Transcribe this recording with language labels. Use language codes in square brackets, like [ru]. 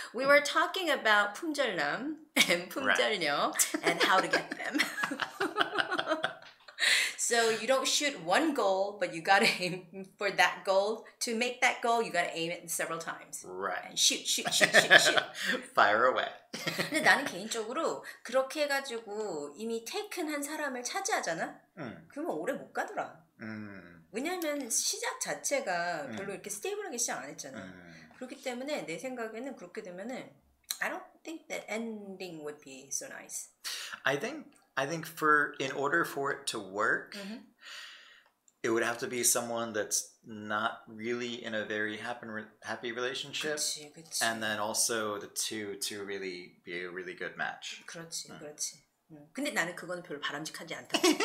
[en] We were talking about 품절남 and 품절녀 and how to get them. So you don't shoot one goal, but you gotta aim for that goal. To make that goal, you gotta aim it several times. Right. And shoot. Fire away. [ko] 근데 나는 개인적으로 그렇게 해가지고 이미 테이큰한 사람을 차지하잖아? 그러면 오래 못 가더라. 왜냐면 시작 자체가 별로 이렇게 스테이블하게 시작 안 했잖아. 그렇기 때문에 내 생각에는 그렇게 되면은 [en] I don't think that ending would be so nice. I think in order for it to work, it would have to be someone that's not really in a very happy relationship. [ko] 그치. [en] And then also the two to really be a really good match. [ko] 그렇지. 근데 나는 그거는 별로 바람직하지 않다.